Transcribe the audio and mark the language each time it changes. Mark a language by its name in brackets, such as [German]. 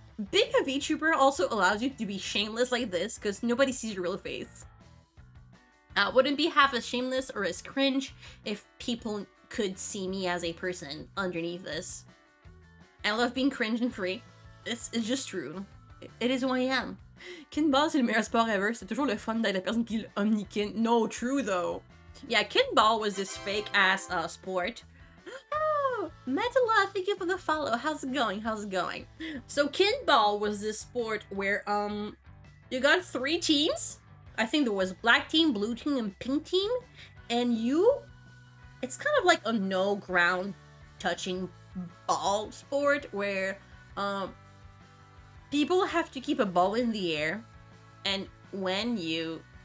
[English] Being a VTuber also allows you to be shameless like this, because nobody sees your real face. Wouldn't be half as shameless or as cringe if people could see me as a person underneath this. I love being cringe and free. It's just true. It is who I am. [French] Kinball, c'est le meilleur sport ever. C'est toujours le fun d'être la personne qui omnikin. [English] No, true though. Yeah, kinball was this fake-ass sport. Oh, Metala, thank you for the follow. How's it going? How's it going? So kinball was this sport where you got 3 teams. I think there was black team, blue team, and pink team. And it's kind of like a no ground touching ball sport where people have to keep a ball in the air, and when you